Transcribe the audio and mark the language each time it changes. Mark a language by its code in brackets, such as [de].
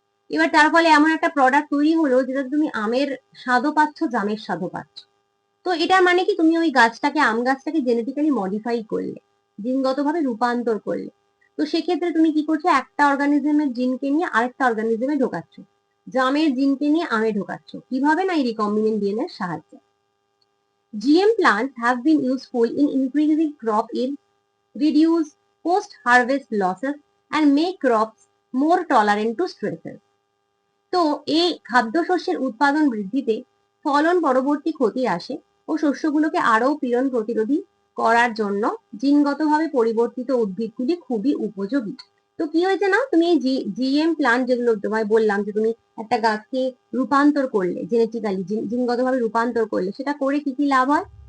[bn] এবার তার ফলে এমন একটা প্রোডাক্ট তৈরি হলো যেটা তুমি আমের স্বাদও পাচ্ছ, জামের স্বাদও পাচ্ছ। তো তো এটার মানে কি, তুমি ওই গাছটাকে, আম গাছটাকে জেনেটিক্যালি মডিফাই করলে, জিনগতভাবে রূপান্তর করলে। তো সেক্ষেত্রে তুমি কি করছো, একটা অর্গানিজমের জিনকে নিয়ে আরেকটা অর্গানিজমে ঢোকাচ্ছ, জামের জিনকে নিয়ে আমে ঢোকাচ্ছ। কিভাবে না, এই রিকম্বিনেন্ট ডিএনএ এর সাহায্যে। [en] GM plants have been useful in increasing crop yield, reduce post-harvest losses, and make crops more tolerant to stresses. [bn] তো এই খাদ্যশস্যের উৎপাদন বৃদ্ধিতে, ফলন পরবর্তী ক্ষতি আসে ও শস্যগুলোকে আরো পীড়ন প্রতিরোধী করার জন্য জিনগতভাবে পরিবর্তিত উদ্ভিদগুলি খুবই উপযোগী। তো কি হয়েছে না, তুমি এই জিএম প্লান্ট, যেগুলো তোমায় বললাম যে তুমি একটা গাছকে রূপান্তর করলে, জেনেটিক্যালি জিনগতভাবে রূপান্তর করলে, সেটা করে কি কি লাভ হয়?